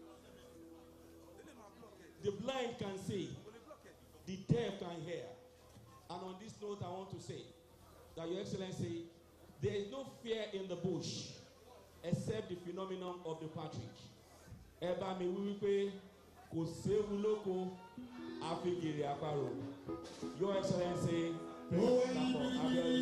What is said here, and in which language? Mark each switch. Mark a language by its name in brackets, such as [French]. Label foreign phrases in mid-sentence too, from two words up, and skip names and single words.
[English] The blind can see, the deaf can hear. And on this note, I want to say that Your Excellency, there is no fear in the bush except the phenomenon of the partridge. [Yoruba] Eba mi wípé kò séwu lóko àfigèrè àparò. [English] Your Excellency, please stand for Abiodun.